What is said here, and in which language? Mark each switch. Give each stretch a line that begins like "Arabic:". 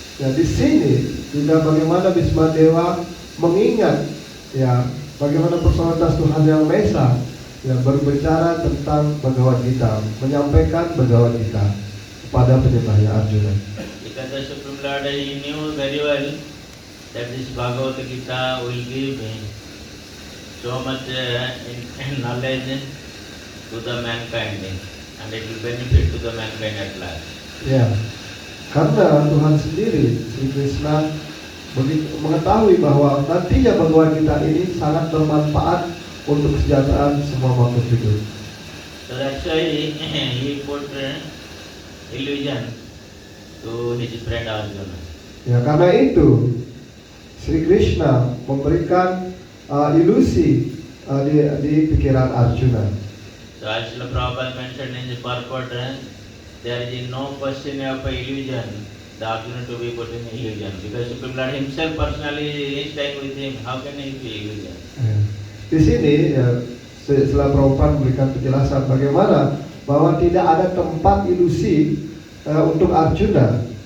Indonesian: Ya, di sini juga bagaimana Bismadewa mengingat, ya, bagaimana Persaudaraan Tuhan Yang Maha Esa, ya, berbicara tentang Bhagavad Gita, menyampaikan Bhagavad Gita kepada penyembahnya Arjuna.
English: Because the Supreme Lord, he knew very well that this Bhagavad Gita will give so much knowledge to the mankind, and it will benefit to the mankind at last.
Indonesian: Ya, karena Tuhan sendiri, Sri Krishna, begitu mengetahui bahwa nantinya Bhagavad Gita ini sangat bermanfaat untuk kesejahteraan semua makhluk hidup.
English: So that's why he put illusion to his friend Arjuna.
Indonesian: Ya, karena itu Sri Krishna memberikan ilusi di pikiran Arjuna.
English: So as Srila Prabhupada mentioned in the purport, there is no question of illusion, the Arjuna to be put in illusion, because Supreme Lord himself personally is staying with him. How can he be illusion?
Indonesian: Ya. Di sini, ya, setelah Prabhupada memberikan penjelasan bagaimana bahwa tidak ada tempat ilusi untuk Arjuna.